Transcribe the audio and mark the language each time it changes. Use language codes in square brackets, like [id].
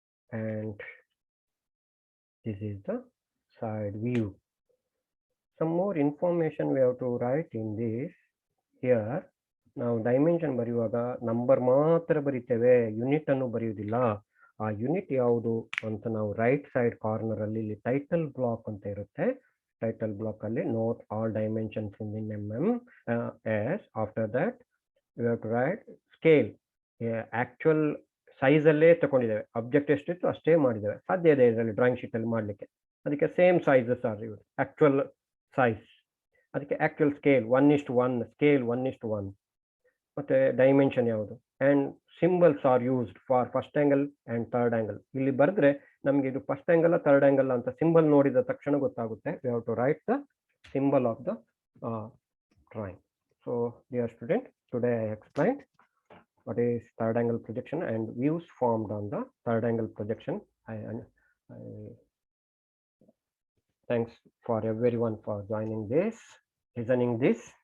[en] And this is the side view. Some more information we have to write in this. [kn] Here ನಾವು dimension ಬರೆಯುವಾಗ number ಮಾತ್ರ ಬರಿತೇವೆ, unit ಅನ್ನು ಬರೆಯುವುದಿಲ್ಲ. ಆ unit ಯಾವುದು ಅಂತ ನಾವು ರೈಟ್ ಸೈಡ್ ಕಾರ್ನರ್ ಅಲ್ಲಿ ಇಲ್ಲಿ ಟೈಟಲ್ ಬ್ಲಾಕ್ ಅಂತ ಇರುತ್ತೆ. [en] Title block ಅಲ್ಲಿ note all dimensions in mm as after that we have to write scale. [kn] Actual size ಅಲ್ಲೇ ತಗೊಂಡಿದ್ದೇವೆ, ಅಬ್ಜೆಕ್ಟ್ ಎಷ್ಟಿತ್ತು ಅಷ್ಟೇ ಮಾಡಿದ್ದೇವೆ, ಸಾಧ್ಯ ಇದೆ ಇದರಲ್ಲಿ ಡ್ರಾಯಿಂಗ್ ಶೀಟ್ ಅಲ್ಲಿ ಮಾಡಲಿಕ್ಕೆ. ಅದಕ್ಕೆ ಸೇಮ್ ಸೈಜಸ್ ಆರ್ ಇವರು, ಆಕ್ಚುಯಲ್ ಸೈಜ್. ಅದಕ್ಕೆ ಆಕ್ಚುಯಲ್ ಸ್ಕೇಲ್ 1:1, ಸ್ಕೇಲ್ 1:1. ಮತ್ತೆ ಡೈಮೆನ್ಷನ್ ಯಾವುದು, [en] And symbols are used for first angle and third angle. [kn] ಇಲ್ಲಿ ಬರೆದ್ರೆ ನಮ್ಗೆ ಇದು ಫಸ್ಟ್ ಆಂಗಲ್ ಥರ್ಡ್ ಆಂಗಲ್ ಅಂತ ಸಿಂಬಲ್ ನೋಡಿದ ತಕ್ಷಣ ಗೊತ್ತಾಗುತ್ತೆ. [en] We have to write the symbol of the drawing. So dear student, today I explained what is third angle projection and views formed on the third angle projection. I thanks for everyone for joining this, listening this.